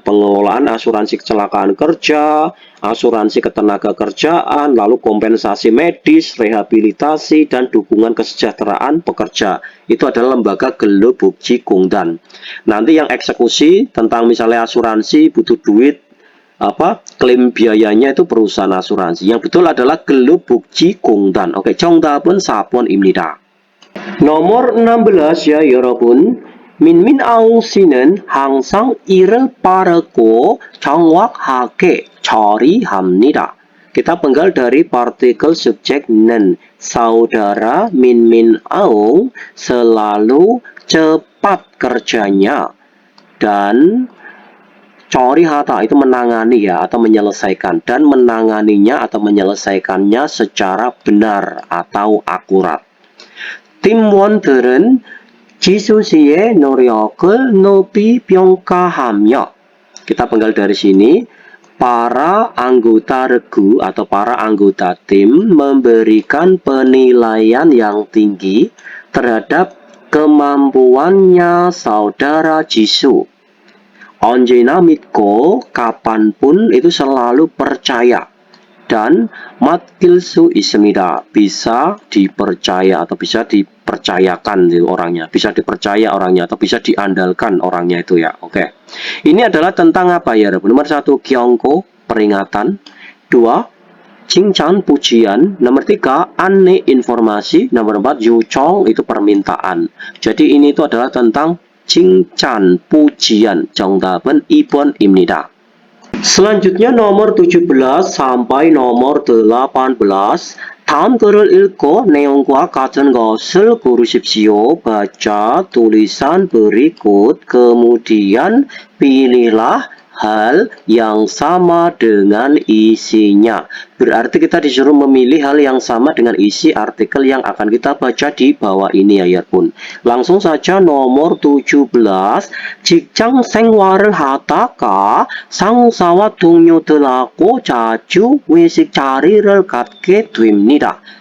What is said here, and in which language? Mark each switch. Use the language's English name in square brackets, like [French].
[Indonesian] Pengelolaan asuransi kecelakaan kerja, asuransi ketenagakerjaan, lalu kompensasi medis, rehabilitasi, dan dukungan kesejahteraan pekerja. Itu adalah lembaga Gelobukji Kungdan. Nanti yang eksekusi tentang misalnya asuransi butuh duit, klaim biayanya itu perusahaan asuransi. Yang betul adalah Gelobukji Kungdan. [Korean] Oke, 정답은 4번입니다. [Indonesian] nomor 16 ya [Korean] 여러분. 민민 아웅 씨는 항상 일을 빠르고 정확하게 처리합니다. [Indonesian] Kita penggal dari partikel subjek nen. Saudara Min Aung selalu cepat kerjanya. Dan corihata itu menangani ya, atau menyelesaikan. Dan menanganinya atau menyelesaikannya secara benar atau akurat. [Korean] 팀원들은 지수 씨의 노력을 높이 평가하며. [Indonesian] Kita penggal dari sini. Para anggota regu atau para anggota tim memberikan penilaian yang tinggi terhadap kemampuannya saudara Jisoo. [Korean] 언제나 믿고 [Indonesian] kapanpun itu selalu percaya. Dan [Korean] 맡길 수 있습니다. [Indonesian] Bisa dipercaya atau bisa dipercayakan orangnya. Bisa dipercaya orangnya atau bisa diandalkan orangnya itu ya. Oke. Ini adalah tentang apa ya? Nomor 1, Kyongko, peringatan. 2, 칭찬, pujian. Nomor 3, anne, informasi. Nomor 4, yuchong, itu permintaan. Jadi ini itu adalah tentang 칭찬, pujian. [Korean] 정답은 2번입니다. [Indonesian] Selanjutnya nomor 17 sampai nomor 18. [Korean] 다음 글을 읽고 내용과 같은 것을 고르십시오. [Indonesian] Baca tulisan berikut, kemudian pilihlah hal yang sama dengan isinya. Berarti kita disuruh memilih hal yang sama dengan isi artikel yang akan kita baca di bawah ini ya pun. Langsung saja nomor 17. [Korean] 직장 생활을 하다가 상사와 동료들하고 자주 외식 자리를 갖게 됩니다.